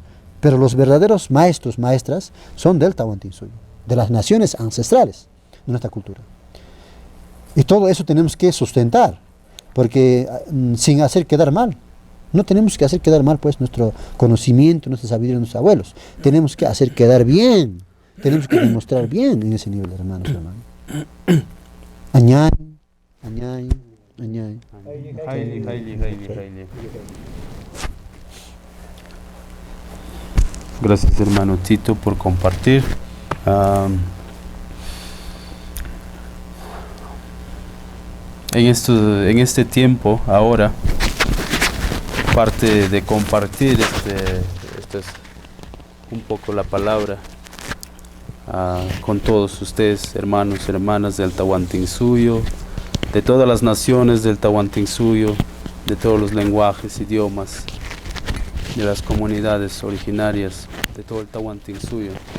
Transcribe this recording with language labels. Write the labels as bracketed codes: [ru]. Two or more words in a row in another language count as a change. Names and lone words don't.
[es] Pero los verdaderos maestros, maestras, son del Tahuantinsuyo, de las naciones ancestrales de nuestra cultura. Y todo eso tenemos que sustentar, porque sin hacer quedar mal. No tenemos que hacer quedar mal pues nuestro conocimiento, nuestra sabiduría de nuestros abuelos. Tenemos que hacer quedar bien. Tenemos que demostrar bien en ese nivel, hermanos. Añay, añay, añay. Gracias, hermano Tito, por compartir. En este tiempo, ahora, parte de compartir esta es un poco la palabra con todos ustedes, hermanos y hermanas del Tahuantinsuyo, de todas las naciones del Tahuantinsuyo, de todos los lenguajes, idiomas, de las comunidades originarias de todo el Tahuantinsuyo.